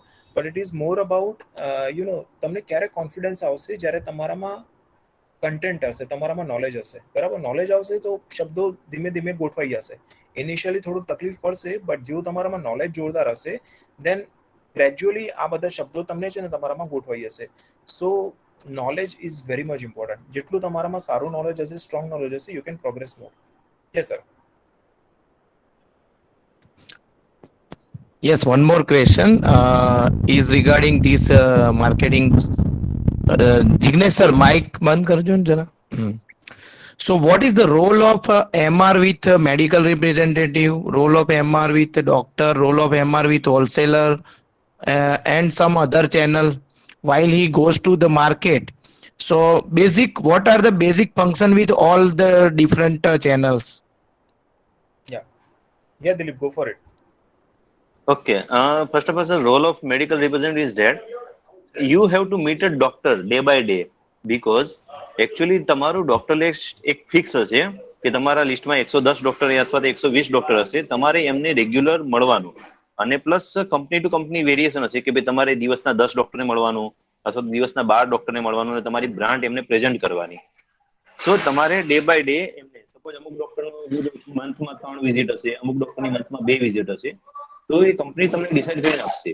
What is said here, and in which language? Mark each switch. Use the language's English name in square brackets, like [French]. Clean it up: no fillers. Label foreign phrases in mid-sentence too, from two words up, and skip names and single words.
[English] But it is more about [Gujarati] તમને ક્યારે કોન્ફિડન્સ આવશે જ્યારે તમારામાં કન્ટેન્ટ હશે, તમારામાં નોલેજ હશે, બરાબર? નોલેજ આવશે તો શબ્દો ધીમે ધીમે ગોઠવાઈ જશે. ઇનિશિયલી થોડું તકલીફ પડશે, બટ જેવું તમારામાં નોલેજ જોરદાર હશે, [English] then gradually [Gujarati] આ બધા શબ્દો તમને છે ને તમારામાં ગોઠવાઈ જશે. [English] સો knowledge is very much important. [Gujarati] જેટલું તમારામાં સારું નોલેજ હશે, સ્ટ્રોંગ નોલેજ હશે, [English] you can progress more. Yes sir. Yes, one more question is regarding this marketing. [Gujarati] Jignesh sir, mic બંધ કરજો ને જરા. [English] So what is the role of MR with medical representative, role of MR with doctor, role of MR with wholesaler and some other channel while he goes to the market? So what are the basic function with all the different channels? Yeah Dilip, go for it. Okay. First of all, the role of medical representative is that you have to meet a doctor day by day, because actually [Gujarati] તમારું ડોક્ટર એક ફિક્સ હશે કે તમારા લિસ્ટમાં 110 ડોક્ટર અથવા તો 120 ડોક્ટર હશે, તમારે એમને રેગ્યુલર મળવાનું. અને પ્લસ [English] company to company [Gujarati] વેરિએશન હશે કે ભાઈ તમારે દિવસના 10 ડોક્ટરને મળવાનું અથવા દિવસના 12 ડોક્ટરને મળવાનું અને તમારી બ્રાન્ડ એમને પ્રેઝન્ટ કરવાની. સો તમારે [English] day by day [Gujarati] એમને, સપોઝ અમુક ડોક્ટરનો મંથમાં 3 વિઝિટ હશે, અમુક ડોક્ટરની મંથમાં 2 વિઝિટ હશે, તો એ કંપની તમને ડિસાઇડ કરીને આપશે.